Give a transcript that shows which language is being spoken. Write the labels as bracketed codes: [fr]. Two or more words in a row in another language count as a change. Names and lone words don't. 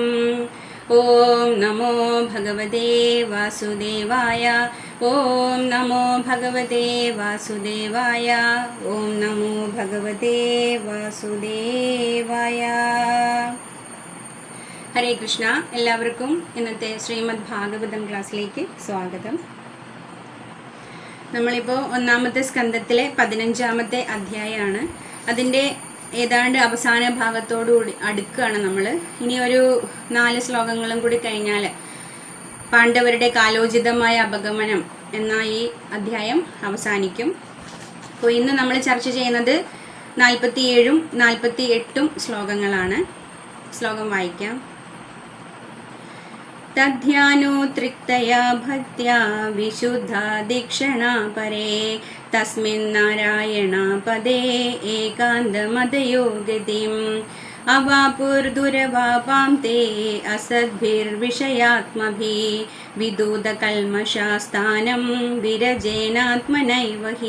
[sa] ॐ नमो भगवते वासुदेवाय। ॐ नमो भगवते वासुदेवाय। ॐ नमो भगवते वासुदेवाय। [ml] ഹരേ കൃഷ്ണ. എല്ലാവർക്കും ഇന്നത്തെ ശ്രീമദ് ഭാഗവതം ക്ലാസ്സിലേക്ക് സ്വാഗതം. നമ്മളിപ്പോൾ ഒന്നാമത്തെ സ്കന്ധത്തിലെ 15ാമത്തെ അധ്യായമാണ്. അതിൻ്റെ ഏതാണ്ട് അവസാന ഭാഗത്തോടുകൂടി അടുക്കുകയാണ് നമ്മൾ. ഇനി ഒരു 4 ശ്ലോകങ്ങളും കൂടി കഴിഞ്ഞാൽ പാണ്ഡവരുടെ കാലോചിതമായ അപഗമനം എന്ന ഈ അധ്യായം അവസാനിക്കും. അപ്പോൾ ഇന്ന് നമ്മൾ ചർച്ച ചെയ്യുന്നത് 47ഉം 48ഉം ശ്ലോകങ്ങളാണ്. ശ്ലോകം വായിക്കാം. [sa] तद्ध्यानोत्रिक्तया भक्त्या विशुद्धा दीक्षणा परे तस्मिन्नारायणपदे एकान्तमदयो गतिम् अवापुर्दुरवापां ते असद्भिर्विषयात्मभिः विदूतकल्मषास्थानं विरजेनात्मनैव हि।